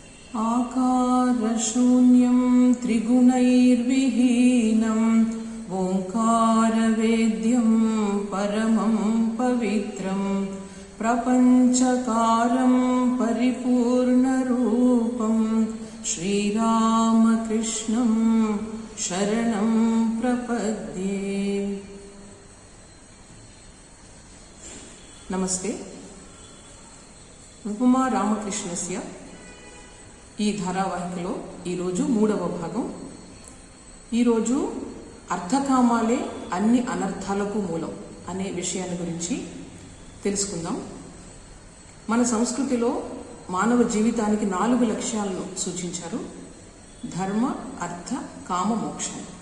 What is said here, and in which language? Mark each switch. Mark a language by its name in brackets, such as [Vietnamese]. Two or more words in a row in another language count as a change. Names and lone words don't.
[Sanskrit] आकारशून्यं त्रिगुणैर्विहीनं ओंकारवेद्यं परमं पवित्रं प्रपंचकारं परिपूर्णरूपं श्रीरामकृष्णं शरणं प्रपद्ये। नमस्ते। उपमा रामकृष्णस्य [Telugu] ఈ ధారావాహికలో ఈరోజు 3వ భాగం. ఈరోజు అర్థకామాలే అన్ని అనర్థాలకు మూలం అనే విషయాన్ని గురించి తెలుసుకుందాం. మన సంస్కృతిలో మానవ జీవితానికి 4 లక్ష్యాలను సూచించారు: ధర్మ, అర్థ, కామ, మోక్షం.